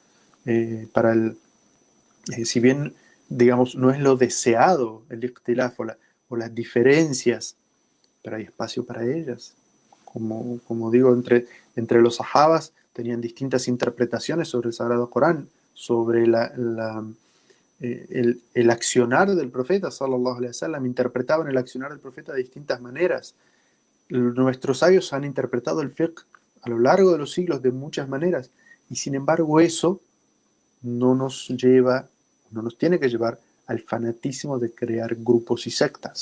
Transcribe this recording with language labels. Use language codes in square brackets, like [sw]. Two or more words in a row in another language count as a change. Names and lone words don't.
[es] Si bien, digamos, no es lo deseado el ikhtilaf o las diferencias, pero hay espacio para ellas. Como digo, entre los sahabas tenían distintas interpretaciones sobre el Sagrado Corán, sobre el accionar del profeta, [ar] صلى الله عليه وسلم, [es] interpretaban el accionar del profeta de distintas maneras. Nuestros sabios han interpretado el fiqh a lo largo de los siglos de muchas maneras, y sin embargo eso no nos tiene que llevar al fanatismo de crear grupos y sectas.